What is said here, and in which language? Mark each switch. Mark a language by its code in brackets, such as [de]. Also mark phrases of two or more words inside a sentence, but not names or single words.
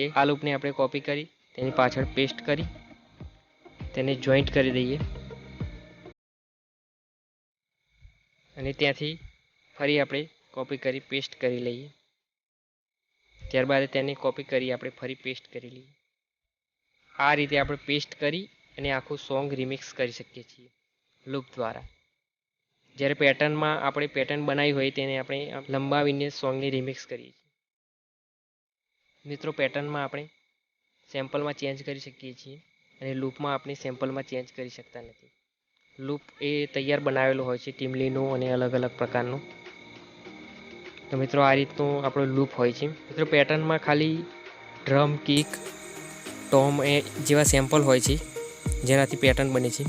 [gu] આ લૂપ ને આપણે કૉપી કરી તેની પાછળ પેસ્ટ કરી તેને જૉઇન્ટ કરી દઈએ અને ત્યાંથી ફરી આપણે કૉપી કરી પેસ્ટ કરી લઈએ। ત્યારબાદ તેને કૉપી કરી આપણે ફરી પેસ્ટ કરી લઈએ। આ રીતે આપણે પેસ્ટ કરી અને આખું [en] song remix [gu] કરી શકીએ છીએ લૂપ દ્વારા। જ્યારે પેટર્ન માં આપણે પેટર્ન બનાવી હોય તેને આપણે લંબાવીને સૉન્ગ ને રિમિક્સ કરીએ છીએ। मित्रों, પેટર્ન માં આપણે સેમ્પલ માં ચેન્જ કરી શકીએ છીએ અને લૂપ માં આપણે સેમ્પલ માં ચેન્જ કરી શકતા નથી। લૂપ એ તૈયાર બનાવેલો હોય છે ટીમલીનો અને અલગ અલગ પ્રકારનો। તો મિત્રો, આ રીતનો આપણો લૂપ હોય છે। મિત્રો, પેટર્ન માં ખાલી [en] drum, kick, tom [gu] એ જેવા સેમ્પલ હોય છે જેનાથી પેટર્ન બને છે।